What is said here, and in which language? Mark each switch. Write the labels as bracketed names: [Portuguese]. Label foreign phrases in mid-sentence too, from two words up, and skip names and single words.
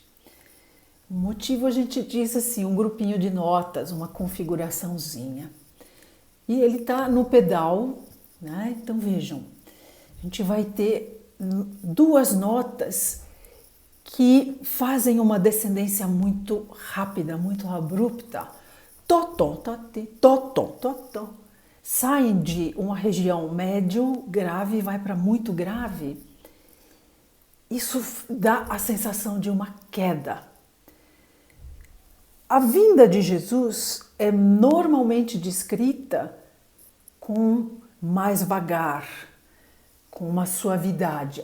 [Portuguese] O motivo, a gente diz assim, um grupinho de notas, uma configuraçãozinha. E ele está no pedal, né? Então vejam, a gente vai ter duas notas que fazem uma descendência muito rápida, muito abrupta. Tó-tó, tó-tê, tó-tó, tó-tó. Saem de uma região médio, grave, vai para muito grave. Isso dá a sensação de uma queda. A vinda de Jesus é normalmente descrita com mais vagar, com uma suavidade.